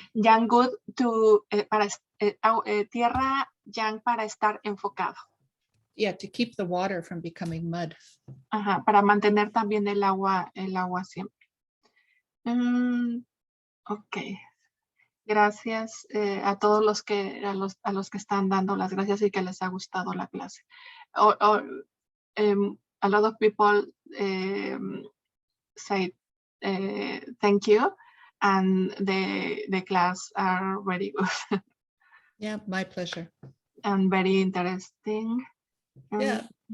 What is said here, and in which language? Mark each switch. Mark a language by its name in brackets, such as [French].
[Spanish] Yang wood para tierra yang para estar enfocado. [English] Yeah, to keep the water from becoming mud. [Spanish] Ajá, para mantener también el agua siempre. Ok. Gracias a todos los que están dando las gracias y que les ha gustado la clase. [English] A lot of people say thank you, and the class are very good. Yeah, my pleasure. And very interesting. Yeah.